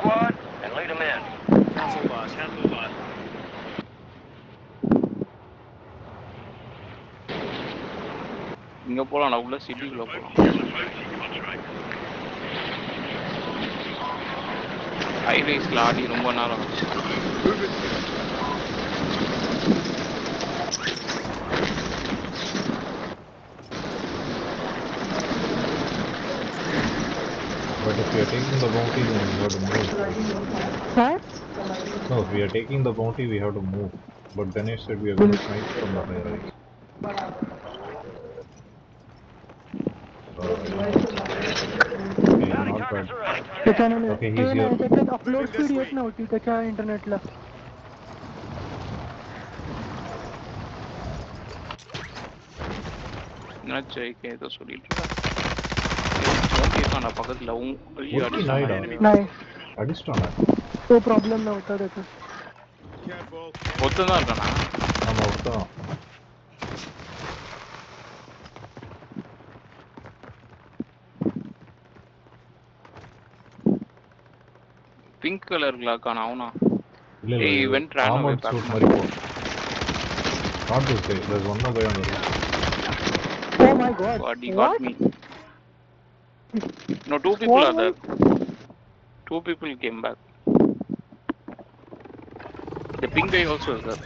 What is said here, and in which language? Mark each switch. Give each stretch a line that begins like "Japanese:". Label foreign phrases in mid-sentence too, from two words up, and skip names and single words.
Tamil: இங்க போலாம் நான் உள்ள சிட்டிக்குள்ள போலாம். ஹைவேஸ்ல ஆடி ரொம்ப நேரம் ஆச்சு.
English: But if we are taking the bounty, then we have to move. Huh? No, if we are taking the bounty, we have to move. But Ganesh said we are going to snipe from the high rise. Okay, not bad. Okay, he's here.
Marathi: त्याच्यात
English: upload speed
Marathi: येत नव्हती त्याच्या इंटरनेटला.
Tamil: என்னாச்சு ஐகே ஏதோ சொல்லிட்டு இருக்கா நான் பக்கத்துல
Marathi: नाही
Tamil: அடிச்சிட்டானே
Marathi: तो प्रॉब्लेम नव्हता त्याचा.
Tamil: ஒருத்தன் தான் இருக்கானா? ஆமா ஒருத்தன்.
English: pink colourல
Tamil: இருக்கானா அவனா? இல்ல
English: Hey,
Tamil: இல்ல
English: went ran away back. Not this guy. There's one more guy on the roof. Oh my god. He got me. No, two people are there. Two people came back. The pink guy also is there.